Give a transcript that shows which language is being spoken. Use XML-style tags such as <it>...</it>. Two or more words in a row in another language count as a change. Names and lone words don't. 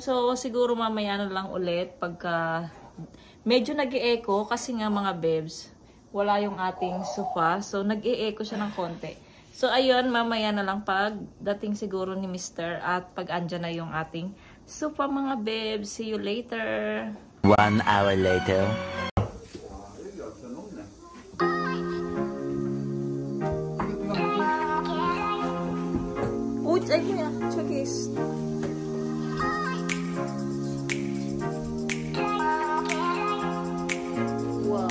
<tl>So, siguro mamaya na lang ulit pagka medyo nag-e-echo kasi nga mga bebs, wala yung ating sofa. So, nag-e-echo siya ng konti. So, ayun. Mamaya na lang pagdating siguro ni Mr. at pag andyan na yung ating sofa mga bebs.</tl> <en>See you later. 1 hour later.</en> <tl>Ay, kuya. Chugis. Wow.</tl>